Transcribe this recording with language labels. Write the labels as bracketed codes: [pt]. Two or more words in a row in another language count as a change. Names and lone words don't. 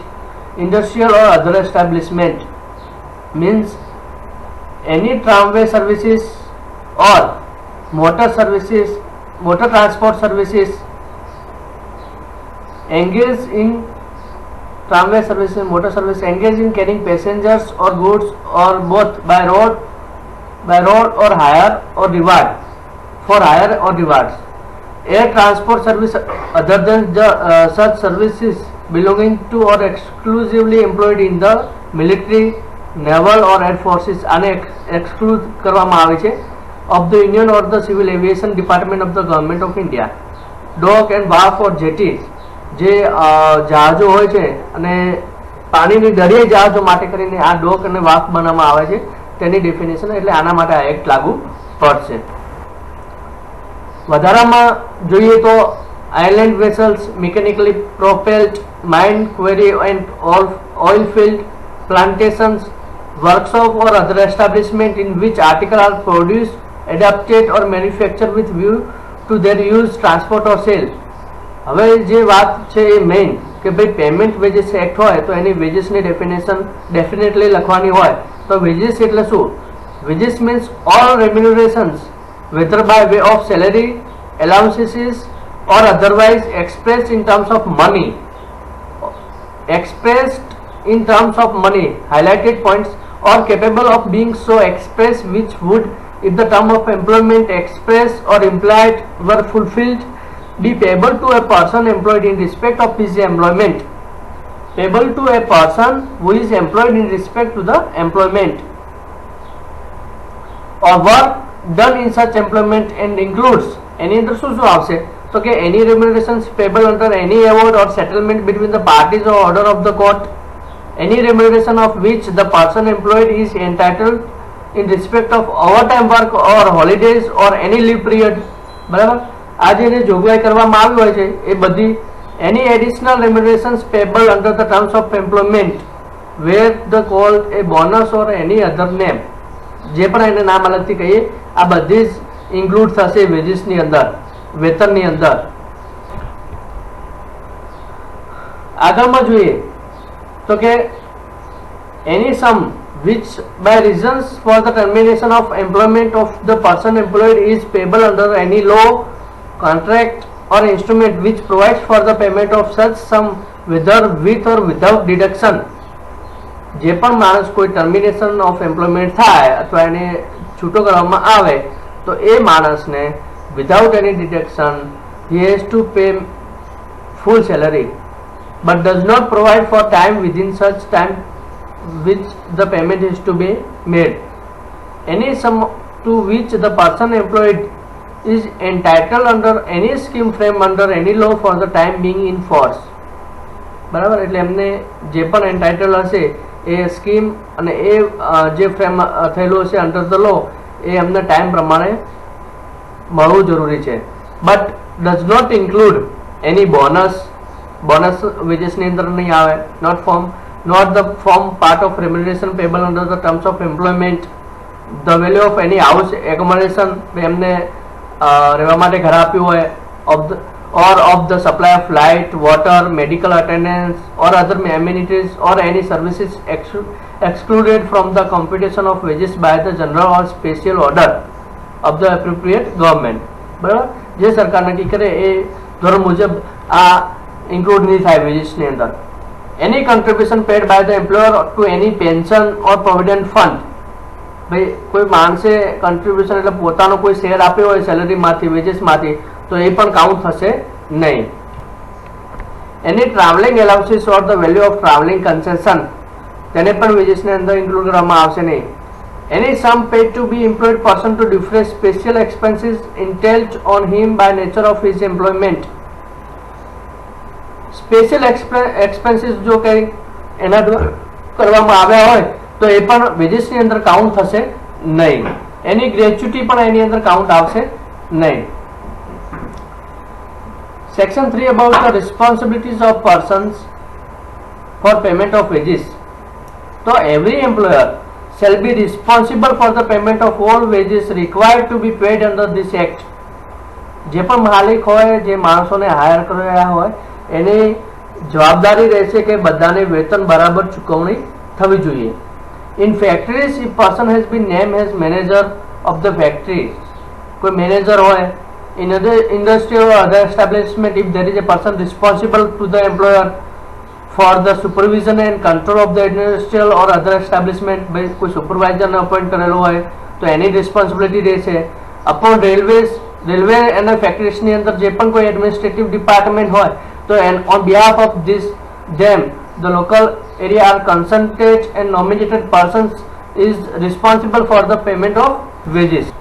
[en] Industrial or other establishment means any tramway services or motor transport services engaged in tramway services, motor service engaged in carrying passengers or goods or both by road or hire or reward for hire or rewards. Air transport service other than such services belonging to or exclusively employed in the military, naval or air forces [gu] આને exclude કરવામાં આવે છે [en] of the Union or the Civil Aviation Department of the Government of India. [gu] Dock and wharf or jetties જે જહાજો હોય છે અને પાણીની દરિયાઈ જહાજો માટે કરીને આ ડોક અને વાફ બનાવવામાં આવે છે તેની ડેફિનેશન એટલે આના માટે આ એક્ટ લાગુ પડશે. વધારામાં જોઈએ તો [en] island vessels, mechanically propelled mine, quarry and oil field, plantations, workshop or other establishment in which article are produce, adapted or manufacture with view to their use, transport or sale. [gu] હવે જે વાત છે એ મેઇન કે ભાઈ પેમેન્ટ વેજીસ એક્ટ હોય તો એની વેજીસની ડેફિનેશન ડેફિનેટલી લખવાની હોય. તો વેજીસ એટલે શું? [en] wages means all remunerations whether by way of salary, allowances or otherwise expressed in terms of money, highlighted points, or capable of being so expressed which would, if the term of employment expressed or implied were fulfilled, be payable to a person employed in respect of his employment. Payable to a person who is employed in respect to the employment or work done in such employment and includes any other [gu] શું આવશે તો કે [en] any remunerations payable under any award or settlement between the parties or order of the court, any remuneration of which the person employed is entitled in respect of overtime work or holidays or any leave period. [gu] બરાબર. આ જેને જોગવાઈ કરવામાં આવી હોય છે એ બધી [en] any additional remunerations payable under the terms of employment where the called a bonus or any other name [gu] જે પણ એને નામ અલગથી કહીએ આ બધી જ ઇન્ક્લુડ થશે વેજીસની અંદર, વેતનની અંદર. આગળમાં જોઈએ તો કે [en] any sum which by reasons for the termination of employment of the person employed is payable under any law, contract or instrument which provides for the payment of such sum whether with or without deduction. [gu] જે પણ માણસ કોઈ [en] termination of employment [gu] થાય અથવા એને છૂટો કરવામાં આવે તો એ માણસને [en] without any deduction he has to pay full salary but does not provide for time within such time which the payment is to be made. Any sum to which the person employed is entitled under any scheme frame under any law for the time being in force. [gu] બરાબર. એટલે એમને જે પણ એન્ટાઇટલ હશે એ સ્કીમ અને એ જે ફ્રેમ થયેલું હશે [en] under the law [gu] એ એમને ટાઈમ પ્રમાણે મળવું જરૂરી છે. [en] but does not include any bonus [gu] વેજીસની અંદર નહીં આવે. [en] not the form part of remuneration payable under the terms of employment, the value of any house accommodation [gu] એમને રહેવા માટે ઘર આપ્યું હોય [en] of the supply of light, water, medical attendance or other amenities or any services excluded from the computation of wages by the general or special order of the appropriate government. [gu] બરાબર. જે સરકાર નક્કી કરે એ ધોરણ મુજબ આ ઇન્ક્લુડ નહીં થાય વેજીસની અંદર. [en] any contribution paid by the employer to any pension or provident fund, [gu] ભાઈ કોઈ માણસે કન્ટ્રીબ્યુશન એટલે પોતાનો કોઈ શેર આપ્યો હોય સેલરીમાંથી વેજીસમાંથી તો એ પણ કાઉન્ટ થશે નહીં. [en] any travelling allowances or the value of travelling concession [gu] તેને પણ વેજીસની અંદર ઇન્ક્લુડ કરવામાં આવશે નહીં. [en] Any sum paid to be employed person to defray special expenses entailed on him by nature of his employment. Special expenses [gu] જો કંઈ એના દ્વારા કરવામાં આવ્યા હોય તો એ પણ વેજીસની અંદર કાઉન્ટ થશે નહીં. [en] any gratuity [gu] પણ એની અંદર કાઉન્ટ આવશે નહીં. [en] Section 3 about the responsibilities of persons for payment of wages. So every employer shall be responsible for the payment of all wages required to be paid under this act. [gu] જે પણ માલિક હોય, જે માણસોને હાયર કર્યા હોય એની જવાબદારી રહેશે કે બધાને વેતન બરાબર ચૂકવણી થવી જોઈએ. [en] In factories, if person has been named as manager of the factory, [gu] કોઈ મેનેજર હોય, [en] in other industry or other establishment, if there is a person responsible to the employer for the supervision and control of the industrial or other establishment, [gu] ભાઈ કોઈ સુપરવાઇઝરને અપોઇન્ટ કરેલો હોય તો એની રિસ્પોન્સિબિલિટી રહેશે. [en] upon railway [gu] અને ફેક્ટરીઝની અંદર જે પણ કોઈ [en] administrative department [gu] હોય તો [en] on behalf of this them the local area are concentrate and nominated persons is responsible for the payment of wages.